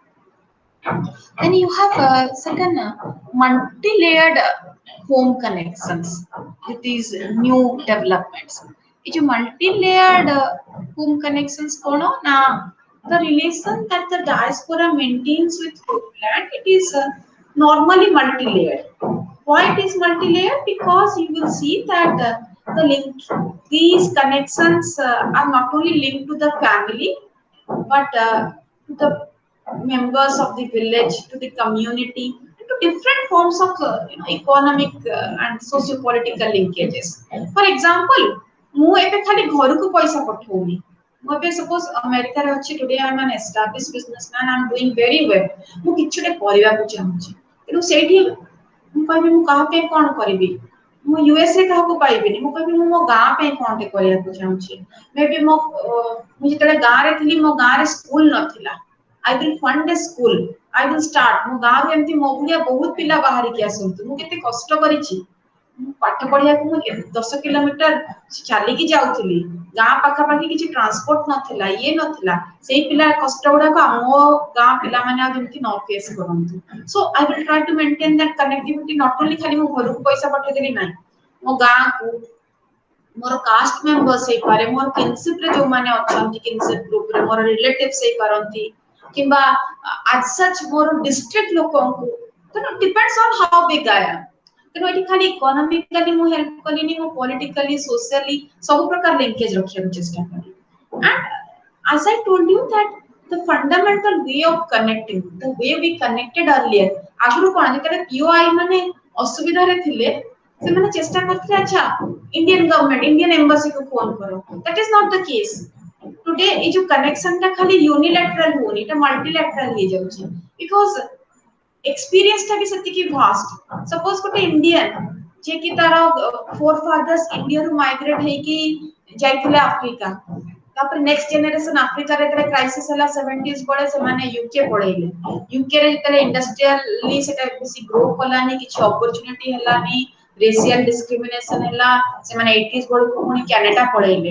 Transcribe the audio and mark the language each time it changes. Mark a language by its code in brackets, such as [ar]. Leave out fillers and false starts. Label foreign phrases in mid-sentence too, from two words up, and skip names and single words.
[en] Then you have certain multi-layered home connections with these new developments. [hi] ये जो [en] multi-layered home connections [or] କ'ଣ ନା [en] the relation that the diaspora maintains with homeland, it is normally multi-layered. Why it is multi-layered? Because you will see that these connections are not only linked to the family but to the members of the village, to the community, to different forms of economic and socio-political linkages. For example, [or] ମୁଁ ଏବେ ଖାଲି ଘରକୁ ପଇସା ପଠଉନି. ମୁଁ ଏବେ suppose ଆମେରିକାରେ ଅଛି, [en] today I am an established businessman, I am doing very well. [or] ମୁଁ କିଛି ଗୋଟେ କରିବାକୁ ଚାହୁଁଛି. ତେଣୁ ସେଇଠି ମୁଁ କହିବି ମୁଁ କାହା ପାଇଁ କ'ଣ କରିବି? ମୁଁ ୟୁଏସଏ କାହାକୁ ପାଇବିନି, ମୁଁ କହିବି ମୁଁ ମୋ ଗାଁ ପାଇଁ କ'ଣଟେ କରିବାକୁ ଚାହୁଁଛି. ମେବି ମୁଁ ଯେତେବେଳେ ଗାଁରେ ଥିଲି ମୋ ଗାଁରେ ସ୍କୁଲ ନଥିଲା. [en] I will fund a school. I will start. [or] ମୁଁ ଗାଁରୁ ଏମିତି ମୋ ଭଳିଆ ବହୁତ ପିଲା ବାହାରିକି ଆସନ୍ତୁ. ମୁଁ କେତେ କଷ୍ଟ କରିଛି. ମୁଁ ପାଠ ପଢିବାକୁ ମୁଁ 10 କିଲୋମିଟର ଚାଲିକି ଯାଉଥିଲି. ଗାଁ ପାଖାପାଖି କିଛି ଟ୍ରାନ୍ସପୋର୍ଟ ନଥିଲା, ଇଏ ନଥିଲା. ସେଇ ପିଲା କଷ୍ଟ ଗୁଡାକ ଆମ ଗାଁ ପିଲାମାନେ ଆଉ ଯେମିତି ନ ଫେସ୍ କରନ୍ତୁ. [en] So I will try to maintain that connectivity. Not only [or] ଖାଲି ମୁଁ ଘରକୁ ପଇସା ପଠେଇଦେଲି ନାହିଁ, ମୋ ଗାଁକୁ ମୋର [en] caste members [or] ହେଇପାରେ, ମୋର କିନସିପ ରେ ଯୋଉମାନେ ଅଛନ୍ତି [en] kinship group [or] ମୋର ରିଲେଟିଭ୍ସ ହେଇପାରନ୍ତି କିମ୍ବା [en] as such [or] ମୋର ଡିଷ୍ଟ୍ରିକ୍ଟ ଲୋକଙ୍କୁ. [en] ତେଣୁ depends on how big I am. [or] ତେଣୁ ଏଠି ଖାଲି ଇକୋନୋମିକାଲି ମୁଁ ହେଲ୍ପ କଲିନି, ମୁଁ [en] politically socially [or] ସବୁ ପ୍ରକାର ଲିଙ୍କେଜ ରଖିବାକୁ ଚେଷ୍ଟା କଲି. [en] And as I told you that the fundamental way of connecting, the way we connected earlier, [or] ଆଗରୁ କ'ଣ ଯେତେବେଳେ ପିଓଆଇ ମାନେ ଅସୁବିଧାରେ ଥିଲେ ସେମାନେ ଚେଷ୍ଟା କରିଥିଲେ ଆଚ୍ଛା [en] Indian government Indian embassy [or] ଫୋନ କର. [en] That is not the case. Today [or] ଏ ଯୋଉ କନେକ୍ସନ ଟା ଖାଲି ୟୁନିଲାଟରାଲ ହଉନି, এটা ମଲ୍ଟିଲାଟରାଲ ହେଇଯାଉଛି [en] because experience [or] ଟା ବି ସେତିକି vast. Suppose ଗୋଟେ ଇଣ୍ଡିଆନ ଯେ କି ତାର [en] forefathers [or] ଇଣ୍ଡିଆରୁ ମାଇଗ୍ରେଟ ହେଇକି ଯାଇଥିଲେ ଆଫ୍ରିକା, ତାପରେ [en] next generation [or] ଆଫ୍ରିକାରେ ଯେତେବେଳେ କ୍ରାଇସିସ୍ ହେଲା 70s ବେଳେ ସେମାନେ ୟୁକେ ପଳେଇଲେ. ୟୁକେରେ ଯେତେବେଳେ ଇଣ୍ଡଷ୍ଟ୍ରିଆଲି ସେଟା ବେଶୀ ଗ୍ରୋ କଲାନି, କିଛି ଅପରଚୁନିଟି ହେଲାନି, [en] racial discrimination [or] ହେଲା, ସେମାନେ 80s ବେଳକୁ ପୁଣି କାନାଡା ପଳେଇଲେ.